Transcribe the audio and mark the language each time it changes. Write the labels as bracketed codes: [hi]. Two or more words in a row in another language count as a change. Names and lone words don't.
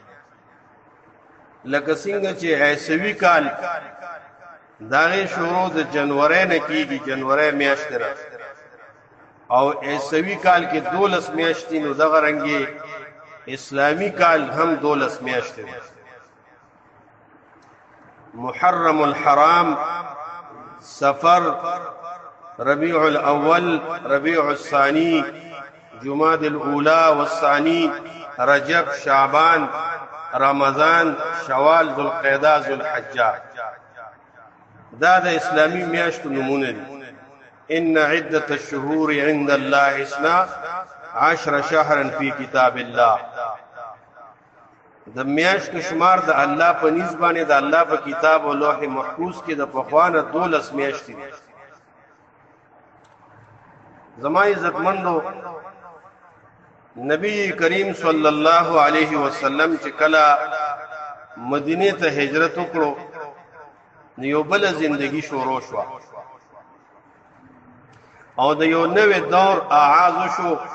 [ps] لکه څنګه چې عیسوي کال داغه شروع د جنوري نه کیږي، جنوري میاشت را او عیسوي کال کې 12 میاشتې نو دغه رنګي اسلامی کال هم 12 میاشتې. محرم الحرام، سفر، ربيع الاول، ربيع الثاني، جماد الاولى والثاني، رجب، شعبان، رمضان، شوال، ذو القعده، ذو الحجه. دا د اسلامی میاشتو نمونه دي. [ar] ان عده الشهور عند الله 12 شهرا في كتاب الله. [ps] د میاشتو شمار د الله په نسبانه د الله په کتاب او لوح محفوظ کې د پخوانه 12 میاشتې دي. زما عزتمندو نبی کریم [ar] صلی الله علیه وسلم [ps] چې کله مدینه ته هجرت وکړو نو یو بل ژوندۍ شروع شو او د یو نوې دور آغاز شو.